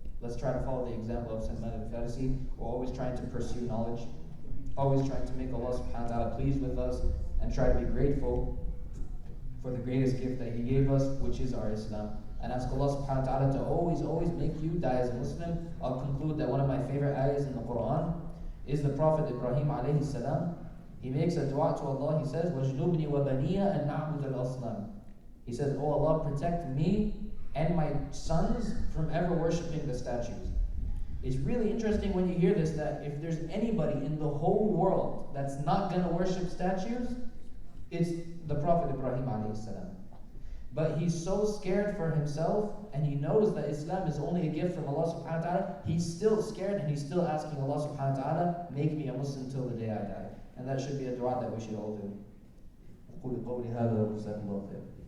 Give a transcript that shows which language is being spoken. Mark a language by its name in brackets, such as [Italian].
[English] Let's try to follow the example of Salman al-Farisi. We're always trying to pursue knowledge, always trying to make Allah subhanahu wa ta'ala pleased with us, and try to be grateful for the greatest gift that He gave us, which is our Islam. And ask Allah subhanahu wa ta'ala to always make you die as a Muslim. I'll conclude that one of my favorite ayahs in the Quran is the Prophet Ibrahim alayhi salam. He makes a dua to Allah. He says, [Arabic] وَجْنُبْنِي وَبَنِيَ أَن نَعْبُدَ الْأَصْنَامِ. [English] He says, oh Allah, protect me and my sons from ever worshipping the statues. It's really interesting when you hear this, that if there's anybody in the whole world that's not going to worship statues, it's the Prophet Ibrahim alayhi salam. But he's so scared for himself, and he knows that Islam is only a gift from Allah subhanahu wa ta'ala. He's still scared, and he's still asking Allah subhanahu wa ta'ala, make me a Muslim till the day I die. And that should be a dua that we should all do. [Arabic] أقول قولي هذا وجزاكم الله خير.